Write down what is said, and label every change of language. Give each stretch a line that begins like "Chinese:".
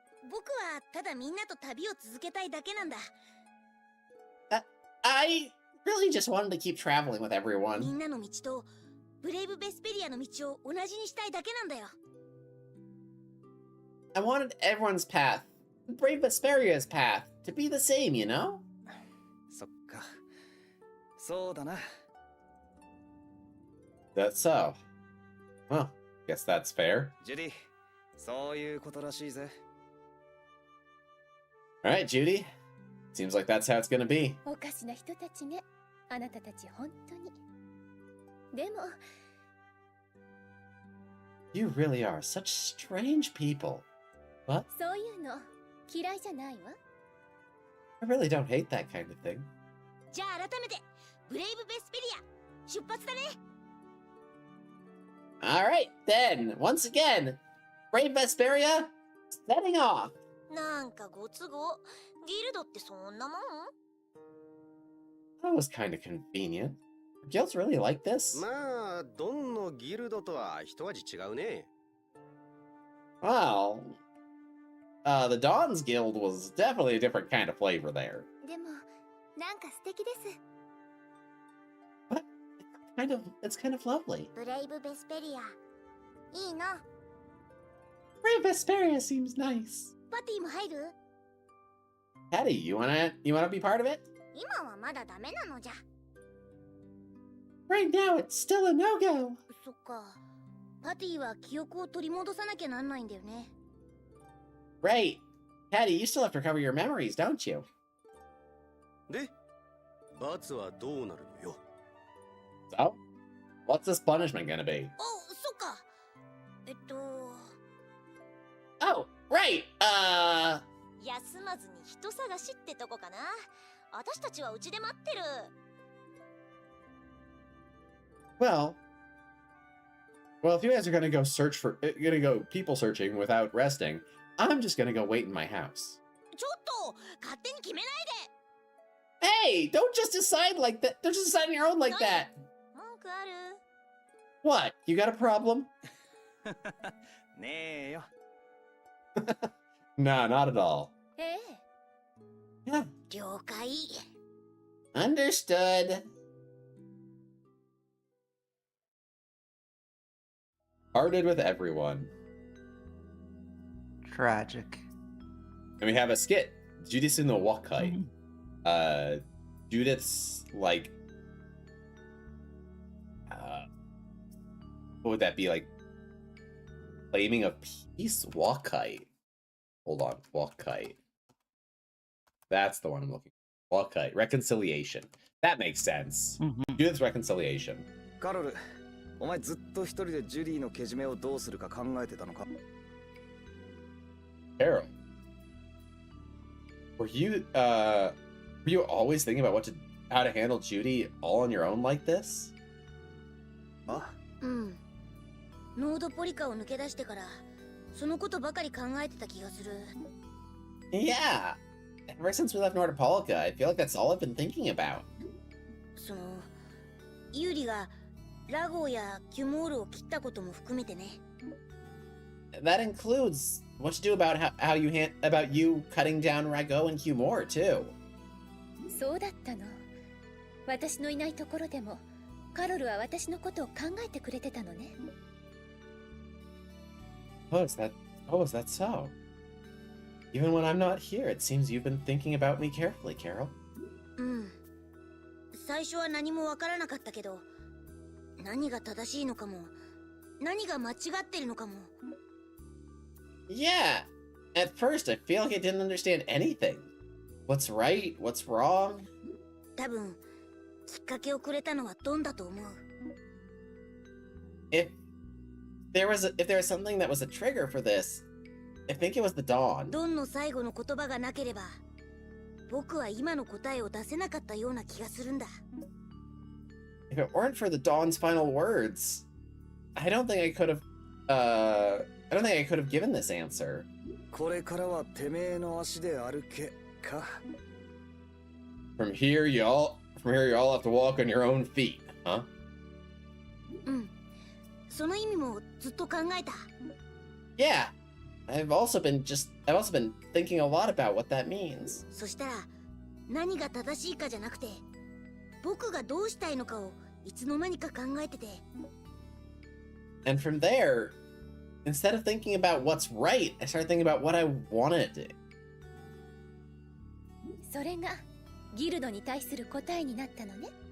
Japanese: 僕はただみんなと旅を続けたいだけなんだ。
English: I really just wanted to keep traveling with
Japanese: み
English: everyone.
Japanese: んなの道とブレイブ・ベスペリアの道を同じにしたいだけなんだよ。
English: I wanted everyone's path, Brave Vesperia's path, to be the same, you know?
Japanese: そっか。そうだな。
English: That's so. Well, guess that's fair.
Japanese: ジュディ、そういうことらしいぜ。
English: Alright, Judy. Seems like that's how it's gonna be.
Japanese: おかしな人たちね。あなたたち本当に。でも、
English: You really are such strange people. What?
Japanese: そういうの嫌いじゃないわ。
English: I really don't hate that kind of thing.
Japanese: じゃあ改めてブレイブ・ベスペリア出発だね。
English: Alright, then, once again, Brave Vesperia, setting off.
Japanese: なんかご都合。ギルドってそんなもん？
English: That was kind of convenient. Guilds really like this?
Japanese: まあ、ドンのギルドとは一味違うね。
English: Well, the Dawn's Guild was definitely a different kind of flavor there.
Japanese: でも、なんか素敵です。
English: But it's kind of lovely.
Japanese: ブレイブ・ベスペリア。いいの。
English: Brave Vesperia seems nice.
Japanese: パティも入る？
English: Patty, you wanna be part of it?
Japanese: 今はまだダメなのじゃ。
English: Right now, it's still a no-go.
Japanese: そっか。パティは記憶を取り戻さなきゃなんないんだよね。
English: Right. Patty, you still have to recover your memories, don't you?
Japanese: で、罰はどうなるのよ。
English: So, what's this punishment gonna be?
Japanese: お、そっか。
English: Oh, right.
Japanese: 休まずに人探しってとこかな。私たちはうちで待ってる。
English: Well, if you guys are gonna go people searching without resting, I'm just gonna go wait in my house.
Japanese: ちょっとを勝手に決めないで。
English: Hey, don't just decide like that. Don't just decide on your own like that.
Japanese: 文句ある？
English: What? You got a problem?
Japanese: ねえよ。
English: Nah, not at all.
Japanese: ええ。
English: Yeah,
Japanese: 了解。
English: understood. Parted with everyone. Tragic. And we have a skit. Judith's in the Wakai. Judith's like what would that be, like claiming of peace? Wakai. Hold on, Wakai. That's the one I'm looking for. Wakai. Reconciliation. That makes sense. Judith's reconciliation.
Japanese: カロル、お前ずっと一人でジュリーのけじめをどうするか考えてたのか？
English: Carol. Were you always thinking about how to handle Judy all on your own like this? あ、
Japanese: うん。ノードポリカを抜け出してからそのことばかり考えてた気がする。
English: Yeah. Ever since we left Nordopolica, I feel like that's all I've been thinking about.
Japanese: そのユーリがラゴーやキュモールを切ったことも含めてね。
English: That includes what you do about about you cutting down Rago and Humor too.
Japanese: そうだったの。私のいないところでもカロルは私のことを考えてくれてたのね。
English: Oh, is that so? Even when I'm not here, it seems you've been thinking about me carefully, Carol.
Japanese: うん。最初は何もわからなかったけど、何が正しいのかも、何が間違ってるのかも。
English: Yeah. At first, I feel like I didn't understand anything. What's right? What's wrong?
Japanese: 多分きっかけをくれたのはドンだと思う。
English: If there was something that was a trigger for this, I think it was the Dawn.
Japanese: ドンの最後の言葉がなければ、僕は今の答えを出せなかったような気がするんだ。
English: If it weren't for the Dawn's final words, I don't think I could have given this answer.
Japanese: これからはてめえの足で歩けか。
English: From here, you all have to walk on your own feet, huh?
Japanese: うん。その意味もずっと考えた。
English: Yeah. I've also been thinking a lot about what that means.
Japanese: そしたら何が正しいかじゃなくて、僕がどうしたいのかをいつの間にか考えてて。
English: And from there, instead of thinking about what's right, I started thinking about what I wanted to do.
Japanese: それがギルドに対する答えになったのね。